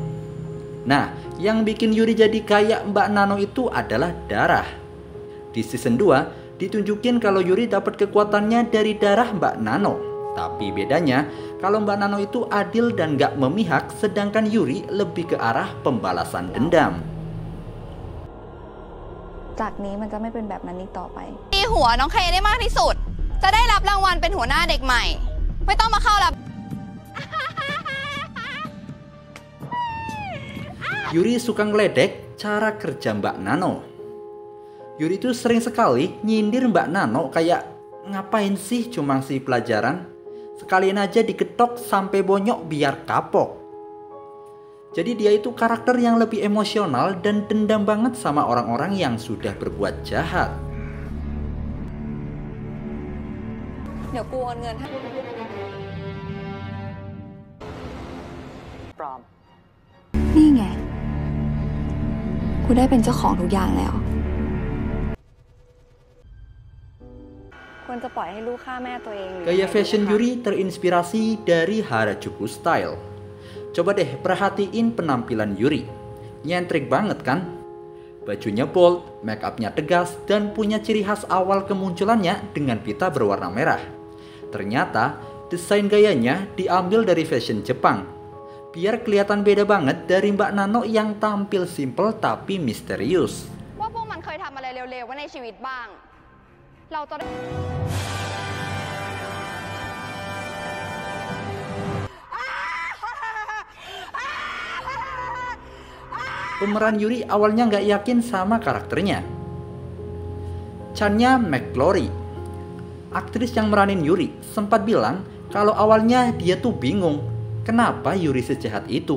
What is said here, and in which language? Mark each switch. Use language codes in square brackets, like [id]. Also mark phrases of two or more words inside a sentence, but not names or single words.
[id] Nah, yang bikin Yuri jadi kayak Mbak Nano itu adalah darah. Di season 2, ditunjukin kalau Yuri dapat kekuatannya dari darah Mbak Nano. Tapi bedanya, kalau Mbak Nano itu adil dan gak memihak, sedangkan Yuri lebih ke arah pembalasan dendam. [th] จากนี้มันจะไม่เป็นแบบนั้นอีกต่อไป ตีหัวน้องเคได้มากที่สุด จะได้รับรางวัลเป็นหัวหน้าเด็กใหม่ ไม่ต้องมาเข้ารับ [id] Yuri suka ngeledek cara kerja Mbak Nano. Yuri itu sering sekali nyindir Mbak Nano kayak, ngapain sih cuma ngasih pelajaran? Sekalian aja diketok sampai bonyok biar kapok. Jadi dia itu karakter yang lebih emosional dan dendam banget sama orang-orang yang sudah berbuat jahat. [th] เดี๋ยวกูโอนเงินให้ นี่ไง กูได้เป็นเจ้าของทุกอย่างแล้ว ควรจะปล่อยให้ลูกฆ่าแม่ตัวเอง [id] Gaya fashion Yuri terinspirasi dari Harajuku Style. Coba deh perhatiin penampilan Yuri. Nyentrik banget kan? Bajunya bold, make upnya tegas, dan punya ciri khas awal kemunculannya dengan pita berwarna merah. Ternyata, desain gayanya diambil dari fashion Jepang. Biar kelihatan beda banget dari Mbak Nano yang tampil simple tapi misterius. [th] ว่าพวกมันเคยทำอะไรเร็วๆไว้ในชีวิตบ้าง เราจะได้ [id] Pemeran Yuri awalnya nggak yakin sama karakternya. Chanya McClory, aktris yang meranin Yuri, sempat bilang kalau awalnya dia tuh bingung kenapa Yuri sejahat itu.